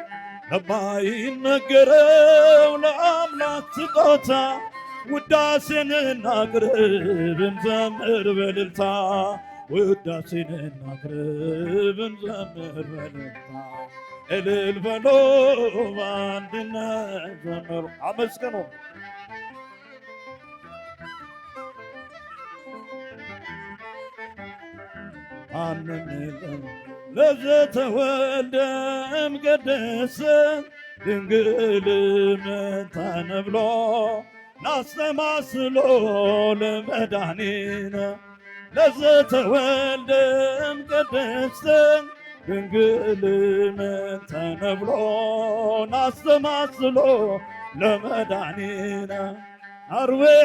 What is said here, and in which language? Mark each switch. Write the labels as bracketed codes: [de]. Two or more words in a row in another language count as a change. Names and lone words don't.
[am] ለማይነገረው ለአምላክ ስጦታ ውዳሴን እናቅርብ እንዘምር በእልልታ ውዳሴን እናቅርብ እንዘምር በእልልታ እልል በሎ በአንድነት ዘምሩ አመስግኑ። ማንም የለም [gez] ለዘተወልደ እምቅድስት ድንግል ምንተ ንብሎ ናስተማስሎ ለመድኃኒነ ለዘተወልደ እምቅድስት ድንግል ምንተ ንብሎ ናስተማስሎ ለመድኃኒነ አርዌ